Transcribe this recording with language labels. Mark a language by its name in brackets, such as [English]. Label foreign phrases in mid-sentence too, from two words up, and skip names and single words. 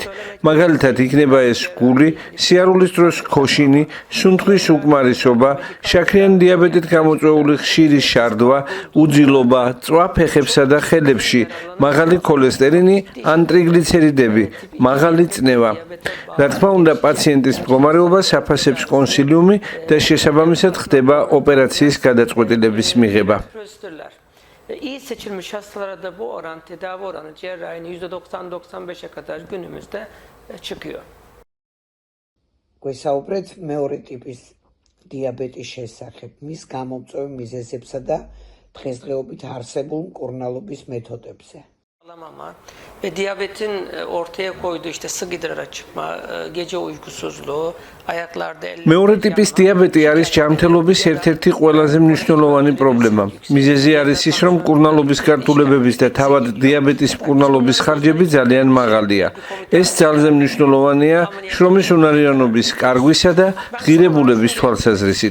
[Georgian] მაგალითად, იქნება ეს გული, სიარულის დროს ქოშინი, სუნთქვის უკმარისობა, შაქრიანი დიაბეტით გამოწვეული ხშირი შარდვა, უძილობა, წვა ფეხებსა და ხელებში, მაღალი ქოლესტერინი, ან ტრიგლიცერიდები, მაღალი წნევა. რა თქმა უნდა, პაციენტის მდგომარეობას აფასებს კონსილიუმი და შესაბამისად ხდება ოპერაციის გადაწყვეტილების მიღება. [Turkish] İyi seçilmiş hastalara da bu oran, tedavi oranı cerrahinin %90-95'e kadar günümüzde çıkıyor. [Georgian] გვესაუბრეთ მეორე ტიპის დიაბეტის შესახებ, მის გამომწვევ მიზეზებსა და დღესდღეობით არსებულ მკურნალობის მეთოდებზე. [Turkish] Ama ve diyabetin ortaya koyduğu işte sık idrara çıkma, gece uykusuzluğu, ayaklarda [Georgian] მეორე ტიპის დიაბეტი არის ჯანმრთელობის ერთ-ერთი ყველაზე მნიშვნელოვანი პრობლემა. მიზეზი არის ის, რომ მკურნალობის გართულებების და თავად დიაბეტის მკურნალობის ხარჯები ძალიან მაღალია. ეს ძალზე მნიშვნელოვანია შრომის უნარიანობის კარგვისა და ღირებულების თვალსაზრისით.